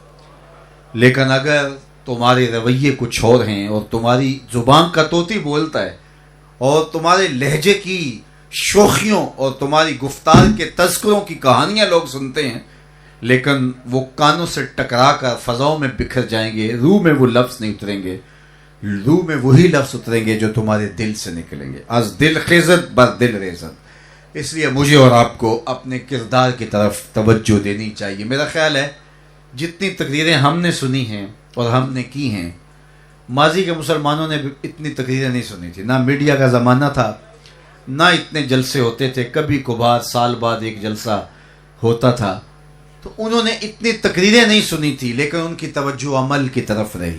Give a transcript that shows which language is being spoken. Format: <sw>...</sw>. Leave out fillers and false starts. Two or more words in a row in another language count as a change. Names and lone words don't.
<ur>لیکن اگر تمہارے رویے کچھ اور ہیں اور تمہاری زبان کا طوطی بولتا ہے اور تمہارے لہجے کی شوخیوں اور تمہاری گفتار کے تذکروں کی کہانیاں لوگ سنتے ہیں، لیکن وہ کانوں سے ٹکرا کر فضاؤں میں بکھر جائیں گے، روح میں وہ لفظ نہیں اتریں گے، روح میں وہی لفظ اتریں گے جو تمہارے دل سے نکلیں گے۔</ur> <fa>از دل خیزت بر دل ریزت۔</fa> <ur>اس لیے مجھے اور آپ کو اپنے کردار کی طرف توجہ دینی چاہیے۔ میرا خیال ہے جتنی تقریریں ہم نے سنی ہیں اور ہم نے کی ہیں، ماضی کے مسلمانوں نے بھی اتنی تقریریں نہیں سنی تھی، نہ میڈیا کا زمانہ تھا، نہ اتنے جلسے ہوتے تھے، کبھی کبھار سال بعد ایک جلسہ ہوتا تھا، تو انہوں نے اتنی تقریریں نہیں سنی تھی، لیکن ان کی توجہ عمل کی طرف رہی.</ur>